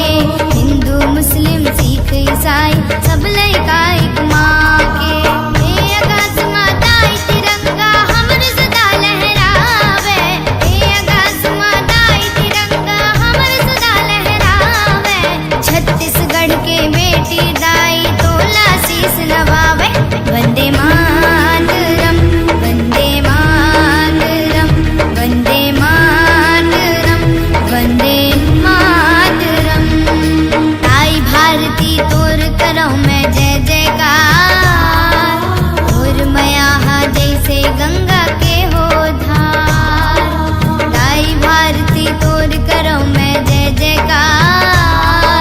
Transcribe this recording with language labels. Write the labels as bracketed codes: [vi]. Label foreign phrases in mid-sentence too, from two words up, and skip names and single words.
[hne] हिंदू मुस्लिम सिख ईसाई सब लइका एक माँ के। हे आकाश माता तिरंगा हमर सदा लहरावे। हे आकाश माता तिरंगा हमर सदा लहरावे। छत्तीसगढ़ के बेटी दाई तोला शीस नवावे। [sa] वंदे मातरम वंदे मातरम वंदे मातरम वंदे मातरम। [hne] आई भारती तोर करऊं मैं जय जयकार। और मया जैसे गंगा के हो धार। गाई भारती तोर करऊं मैं जय जयकार।